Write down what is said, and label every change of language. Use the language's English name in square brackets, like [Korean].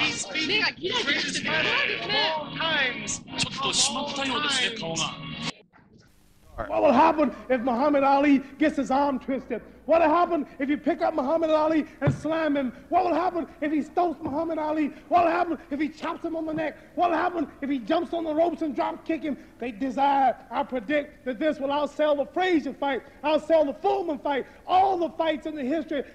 [English] He's beating the greatest fighter of all times. [Japanese] ちょっとしまったようですね、顔が。 [English] What will happen if Muhammad Ali gets his arm twisted? What will happen if you pick up Muhammad Ali and slam him? What will happen if he stomps Muhammad Ali? What will happen if he chops him on the neck? What will happen if he jumps on the ropes and drop kick him? They desire, I predict that this will outsell the Frazier fight, outsell the Foreman fight, all the fights in the history.